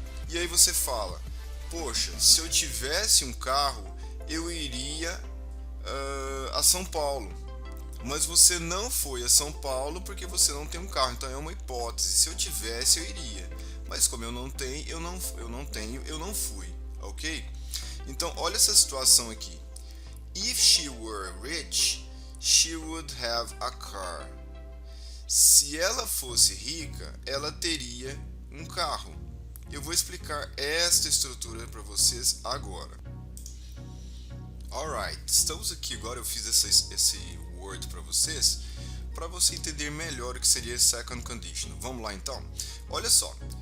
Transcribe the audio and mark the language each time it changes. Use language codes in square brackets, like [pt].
[pt] E aí você fala, poxa, se eu tivesse um carro, eu iria a São Paulo. Mas você não foi a São Paulo porque você não tem um carro, então é uma hipótese. Se eu tivesse, eu iria. Mas como eu não tenho, eu não fui, ok? Então, olha essa situação aqui. [en] If she were rich, she would have a car. [pt] Se ela fosse rica, ela teria um carro. Eu vou explicar esta estrutura para vocês agora. Alright, estamos aqui agora, eu fiz esse word para você entender melhor o que seria second conditional. Vamos lá então? Olha só.